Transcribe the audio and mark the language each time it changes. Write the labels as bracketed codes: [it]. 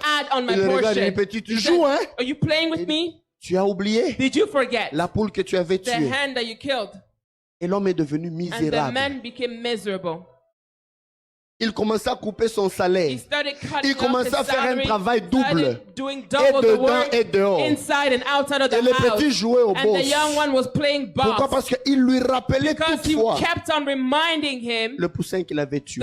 [en] add on my [fr] Il le regarde, il dit, [en] portion. [fr] petit, tu [en] He [fr] joues, [en] said, [fr] hein? [en] are you playing with me? [fr] Tu as oublié [en] Did you forget [fr] la poule que tu avais [en] the [fr] tuée. [en] hen that you killed? [fr] Et l'homme est devenu [en] And the [fr] misérable. [en] man became miserable. [fr] Il commença à couper son [en] He [fr] salaire. [en] started cutting [fr] Il commençait à [en] off his [fr] faire un [en] salary, [fr] travail double. [en] started doing [fr] Et [en] double the [fr] dedans [en] work [fr] et dehors. [en] inside and outside of the [fr] Et le [en] house. [fr] petit jouait au [en] And [fr] boss. [en] the young one was playing [fr] Pourquoi? [en] boss [fr] Parce qu'il lui rappelait [en] because he [fr] toutefois [en] kept on reminding him [fr] le poussin qu'il avait tué.